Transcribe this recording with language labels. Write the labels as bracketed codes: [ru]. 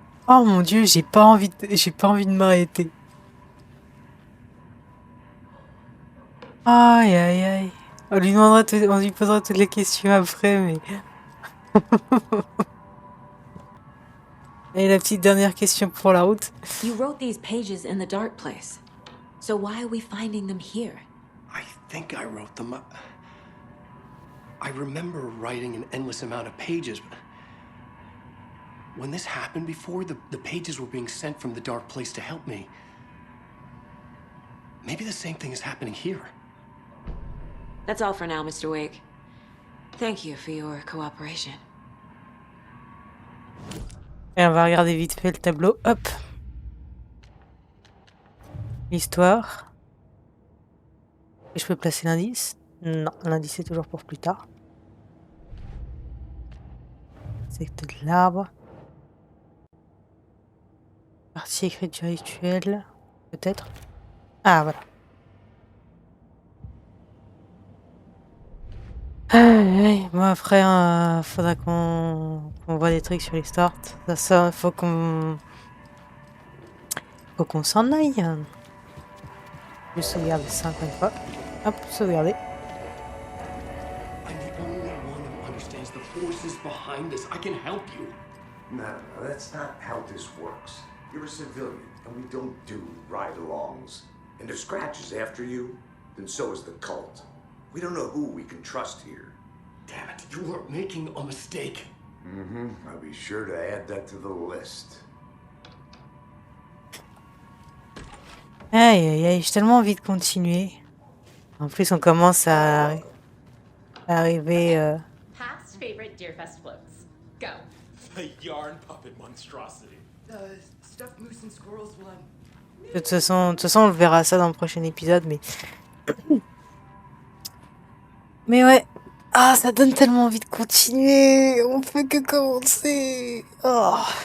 [fr] Oh mon dieu, j'ai pas envie de m'arrêter. Aïe aïe aïe. On lui posera toutes les questions après, mais. Et la petite dernière question pour la route. [en] You wrote these pages in the dark place. So why are we finding them here? I think I wrote them. I remember writing an endless amount of pages, but when this happened before, the pages were being sent from the dark place to help me. Maybe the same thing is happening here. That's all for now, Mr. Wake. Thank you for your cooperation. [fr] Et on va regarder vite fait le tableau. Hop. L'histoire. Et je peux placer l'indice? Non, l'indice est toujours pour plus tard. C'est de l'arbre. Partie écriture rituelle. Peut-être. Ah, voilà. Bon après, faudra qu'on voit des trucs sur les starts. Ça faut qu'on s'en aille. Je vais sauvegarder ça encore une fois. Hop, sauvegarder. [en] I'm the only one who understands the forces behind this. I can help you. No, that's not how this works. You're a civilian, and we don't do ride-alongs. And if Scratch is after you, then so is the cult. We don't know who we can trust here. Damn it, you are making a mistake. Mm-hmm. I'll be sure to add that to the list. [fr] Aïe aïe aïe, j'ai tellement envie de continuer. En plus, on commence à arriver. [en] Past favorite Deerfest floats. Go. The yarn puppet monstrosity. The stuffed moose and squirrels one. [fr] De toute façon, on le verra ça dans le prochain épisode, mais. Mais ouais. Ah, ça donne tellement envie de continuer. On peut que commencer. Oh.